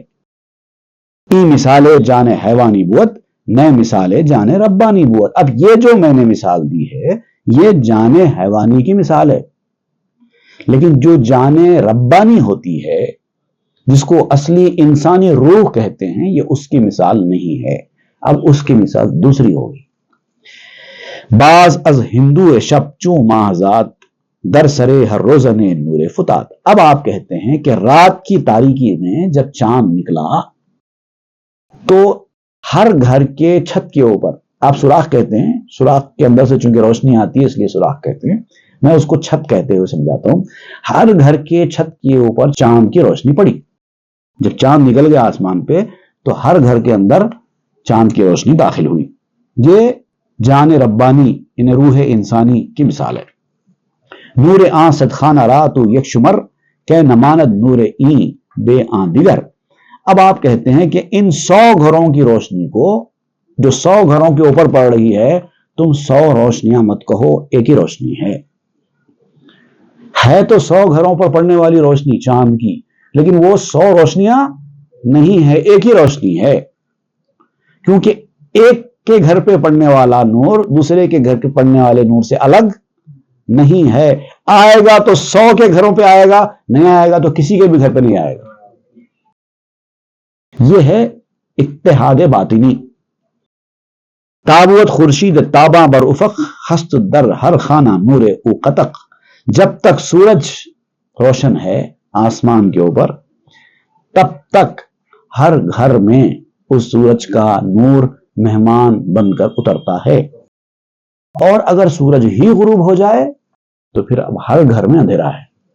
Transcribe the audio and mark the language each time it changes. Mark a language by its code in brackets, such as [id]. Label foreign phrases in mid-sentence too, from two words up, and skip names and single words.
[fa] ای مثال جان حیوانی بوت، نئے مثال جان ربانی بوت. [ur] اب یہ جو میں نے مثال دی ہے یہ جان حیوانی کی مثال ہے، لیکن جو جان ربانی ہوتی ہے جس کو اصلی انسانی روح کہتے ہیں، یہ اس کی مثال نہیں ہے. اب اس کی مثال دوسری ہوگی. [fa] باز از ہندو شب چوں ماہزاد، در سرے ہر روزنے نور فتات. [ur] اب آپ کہتے ہیں کہ رات کی تاریکی میں جب چاند نکلا تو ہر گھر کے چھت کے اوپر، آپ سوراخ کہتے ہیں، سوراخ کے اندر سے چونکہ روشنی آتی ہے اس لیے سوراخ کہتے ہیں، میں اس کو چھت کہتے ہوئے سمجھاتا ہوں. ہر گھر کے چھت کے اوپر چاند کی روشنی پڑی. جب چاند نکل گیا آسمان پہ تو ہر گھر کے اندر چاند کی روشنی داخل ہوئی. یہ جان ربانی، ان روح انسانی کی مثال ہے. [fa] نور آن صدخانہ را تو یک شمر، کہ نماند نور این بے آن دیگر. [ur] اب آپ کہتے ہیں کہ ان 100 گھروں کی روشنی کو، جو 100 گھروں کے اوپر پڑ رہی ہے، تم 100 روشنیاں مت کہو، ایک ہی روشنی ہے تو 100 گھروں پر پڑنے والی روشنی چاند کی، لیکن وہ 100 روشنیاں نہیں ہے، ایک ہی روشنی ہے. کیونکہ ایک کے گھر پہ پڑنے والا نور دوسرے کے گھر پہ پڑنے والے نور سے الگ نہیں ہے. آئے گا تو 100 کے گھروں پہ آئے گا، نہیں آئے گا تو کسی کے بھی گھر پہ نہیں آئے گا. یہ ہے اتحاد باطنی. [fa] تابوت خورشید تاباں بر افق، ہست در ہر خانہ نور او قطق. [ur] جب تک سورج روشن ہے آسمان کے اوپر تب تک ہر گھر میں اس سورج کا نور مہمان بن کر اترتا ہے. اور اگر سورج ہی غروب ہو جائے تو پھر اب ہر گھر میں اندھیرا ہے.